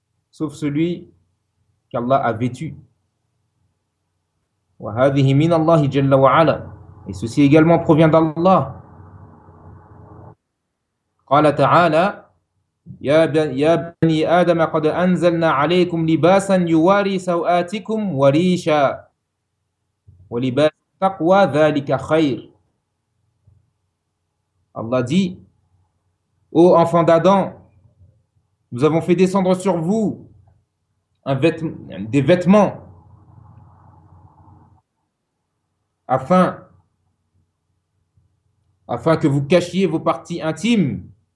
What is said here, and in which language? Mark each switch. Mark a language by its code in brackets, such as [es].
[fr] Sauf celui qu'Allah a vêtu. [ar] وَهَذِهِ مِنَ اللَّهِ جَلَّ وَعَلَى. [fr] Et ceci également provient d'Allah. [ar] قال تعالى: يا بني آدم قد أنزلنا عليكم لباسا يواري سوآتكم وريشا ولباس التقوى ذلك خير. [fr] Allah dit: Ô enfants d'Adam, nous avons fait descendre sur vous des vêtements afin que vous cachiez vos parties intimes